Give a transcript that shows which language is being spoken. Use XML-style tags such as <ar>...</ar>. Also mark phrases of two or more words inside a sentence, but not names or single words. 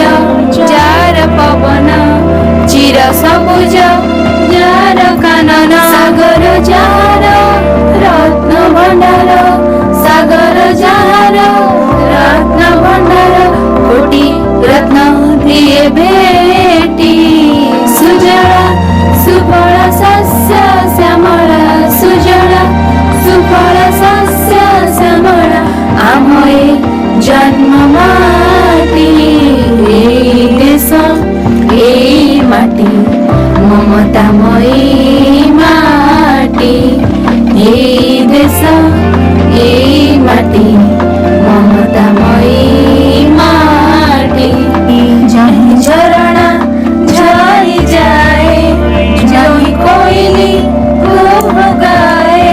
<or>ଯାର ପବନ ଚିର ସବୁଜ ଯାର କାନନ ସାଗର ଯାର ରତ୍ନ ଭଣ୍ଡାର ସାଗର ଯାର ରତ୍ନ ଭଣ୍ଡାର କୋଟି ରତ୍ନ ଦିଏ ଭେଟି</or> <sa>सुजला सुफल शस्य श्यामला सुजला सुफल शस्य श्यामला</sa> <or>ଆମୟେ ଜନ୍ମ ମାଟି ଏଇ ଦେଶ ଏଇ ମାଟି ମମତାମୟୀ ମାଟି ଏଇ ଦେଶ ଏଇ ମାଟି ମମତାମୟୀ ମାଟି ଯହିଁ ଝରଣା ଝରି ଯାଏ ଯହିଁ କୋଇଲି କୂକ ଗାଏ</or>